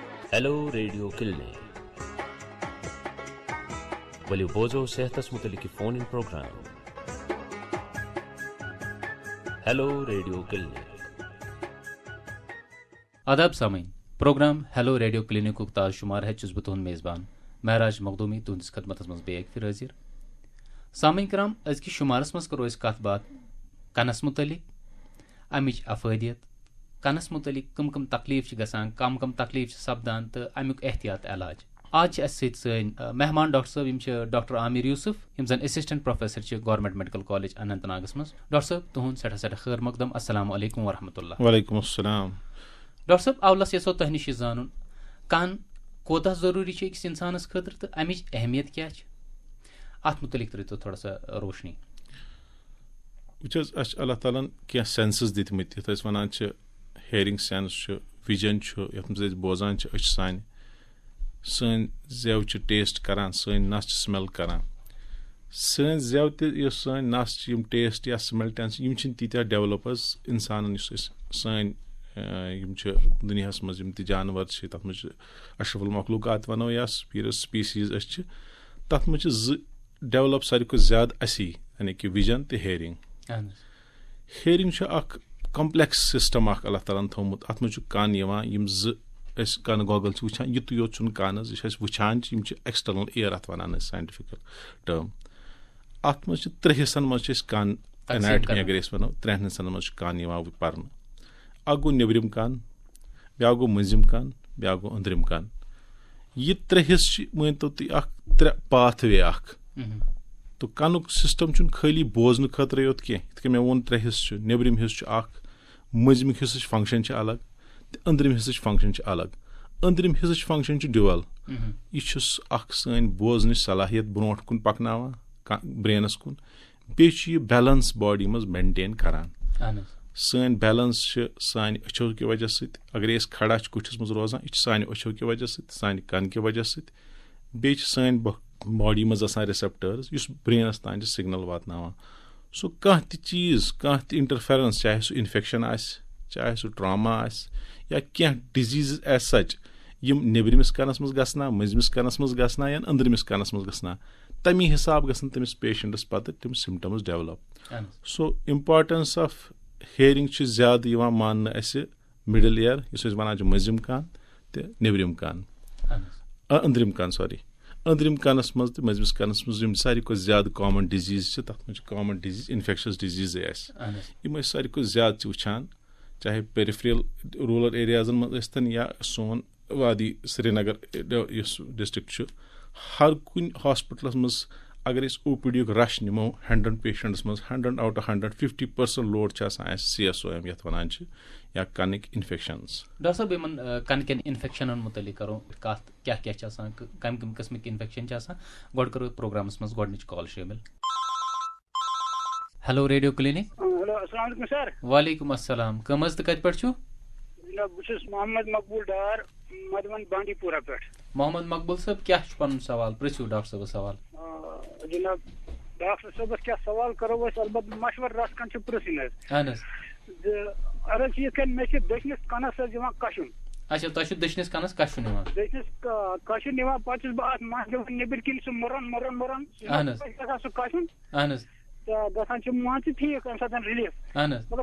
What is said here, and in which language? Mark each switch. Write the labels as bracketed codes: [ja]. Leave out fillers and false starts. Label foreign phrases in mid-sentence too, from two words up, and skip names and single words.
[ks] हेलो रेडियो क्लिनिक वलियो बोझो सेहतस मुतलिक [en] phone in program [ks] हेलो रेडियो क्लिनिक। आदाब सामीन प्रोग्राम हेलो रेडियो क्लिनिक ताज शुमार है चुस तुहद मेज़बान महराज मखदूमी तुहदिस खदमत मज बे फिर हाजिर। सामीन कराम अजकि शुमारस मज करो कत बात कनस मुतलिक अमिच अफादियत कनस मुतलिक कम तकलीफ कम तकलीफ सपदान तो अमुक एहतियात इलाज। आज सन मेहमान डॉक्टर साहब डॉक्टर आमिर यूसुफ यम जन [en] assistant professor [ks] गवर्नमेंट मेडिकल कॉलेज अनंतनागस मज। डॉक्टर साहब तुहद सठा खैर मकदम [ar] السلام عليكم ورحمة الله. وعليكم السلام. [ks] डॉक्टर साहब अवलस यसो तह निश जान कान कोता जरूरी अकिस इंसानस खतर तो अमिच अहमियत क्या अत मुतलिक त्रो थोड़ा सा रोशनी। वह अल्लाह ताला क्या सेंसस दितमत ये वन [en] hearing sense [ks] विजन ये बोजान सन जेव टेस्ट करान सन नस स्मेल करान सन जेव सन नस टेस्ट या स्मेल तीत्या डेवलप इंसान सन दुनिया मज जानवर तथ मज [ar] أشرف المخلوقات [ks] वनो या स्पीसीज तथ मज डेवलप सारी को ज्यादा असी यानी कि विजन तो हेयरिंग। [en] hearing complex system [ks] अल्लाह ताला थोमुत अत मज कान यम कान गॉगल वुचान युत योत कान वुचान [en] external ear [ks] अत वन [en] scientific term [ks] अत मज त्रे हिस्सन मज कान एनाटमी अगर वनो त्रेन हिस्सन मज कान पर्न अ गो नेबरिम कान ब्या गो मजिम कान ब्या गो अंदरिम कान ये त्रे हिस्से मान तो त्रे पाथवे तो कानुक सिस्टम खाली बोजन खतर योत कह मे वो त्रे हिस्से नेबरिम हिस्से मजमिक हिस्से फंक्शन अलग तो अंदरिम हिस्से फंक्शन अलग। अंदरिम हिस्से फंक्शन ड्यूअल यह सन बोजन सलाहियत ब्रो कुन पकना ब्रेनस कुन बे [en] balance body [ks] मज मेंटेन करान सन बैलेंस सान अचो [ur] کی وجہ سے [ks] अगर खड़ा कुठस मज रोजान यह सान अचो [ur] کی وجہ سے [ks] सान कन [ur] کی وجہ سے [ks] बे सान बॉडी मज रिसेप्टर्स इस ब्रेनस तान सिग्नल वातनावान सो कह चीज कह इंटरफेरेंस चाहे सह इन्फेक्शन चाहे सह ट्रामा या क्या [en] disease as such [ks] यम नेबरिमिस कानस मज गसना मजमिस कानस मज गसना या अंदरमिस कानस मज गसना तमी हिसाब गसन तमिस पेशेंटस पत तम [en] symptoms develop. so importance of hearing [ks] ज्यादा मान [en] middle ear is [ks] वन मजिम कान तो नेबरिम कान अंदरिम कान सॉरी अंदरिम कानस मज तो मजमिस कानस मज सारी को ज्यादा [en] common disease [ks] तथ मज [en] common disease infectious disease [ks] यम सारी को ज्यादा वुचान चाहे [en] peripheral rural areas [ks] मजन या सोन वादी श्रीनगर डिस्ट्रिक्ट हर कुन हॉस्पिटल मज अगर [en] OPD rush [ks] निमो 100 पेशेंट्स मज [en] 100 out of 100 50% load CSOM [ks] ये वन या कनिक इन्फेक्शंस। डॉक्टर साहब इन कनिकन इन्फेक्शन मुतलिक करो कत क्या कम किस्मिक इन्फेक्शन गोड करो प्रोग्रामस मज गोडनिच कॉल शामिल। हेलो रेडियो क्लिनिक। हेलो [ar] السلام عليكم [ks] सर। [ar] وعليكم السلام [ks] कम तो कत पे जनाब बस मोहम्मद मकबूल डार मधुबन बांडीपुरा पे। मोहम्मद मकबूल साहब क्या पन सवाल पृछू डॉक्टर साहब सवाल जनाब डॉक्टर साहब क्या सवाल करो अलबत् मशवर रस कन पृछन अर्ज ये मे दशनिस कनस कशुन। अच्छा तुम दशनिस कनस कशुन दशनिस कशुन पे बह नबर किन सह मुरन सह कशुन तो मान ठीक अम सात रिलीफ मगर